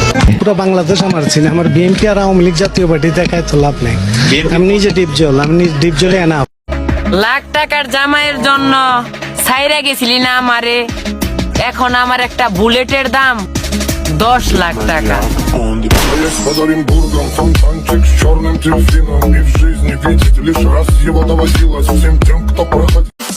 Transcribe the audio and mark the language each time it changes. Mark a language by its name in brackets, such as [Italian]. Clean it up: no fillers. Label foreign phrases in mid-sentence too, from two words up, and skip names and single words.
[Bangla] পুরো বাংলাদেশ আমার চিনে, আমার বিএনপি আর আওয়ামী লীগ জাতীয় পার্টি দেখায় তো লাভ নেই। আমি নিজে ডিপ জলে আনা। লাখ টাকার জামাইয়ের জন্য ছাইরা গেছিলি না আমারে, এখন আমার একটা বুলেটের দাম 10 লাখ টাকা। [Russian] Под Оренбургом фонтанчик с черным дельфином. И в жизни видеть лишь раз его доводилось всем тем, кто проходил.